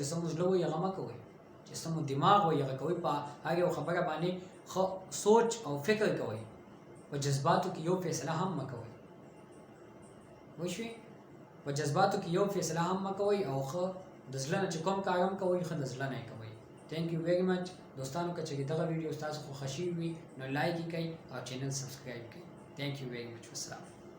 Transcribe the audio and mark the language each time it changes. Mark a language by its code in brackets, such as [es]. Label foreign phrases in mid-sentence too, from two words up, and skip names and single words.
[ps] څه مو زړه وایي هغه مه کوئ چې څه مو دماغ وایي هغه کوئ په هر یو خبره باندې ښه سوچ او فکر کوئ په جذباتو کې یو فیصله هم مه کوئ وشوې په جذباتو کې یو فیصله هم مه کوئ او ښه د زړه نه چې کوم کار هم کوئ ښه د زړه نه یې کوئ [en] thank you very much [ps] دوستانو که چېرې دغه ویډیو ستاسو خوښه شوي وي نو لایک یې کړئ او [en] channel subscribe [ps] کړئ [en] thank you very much [ps] والسلام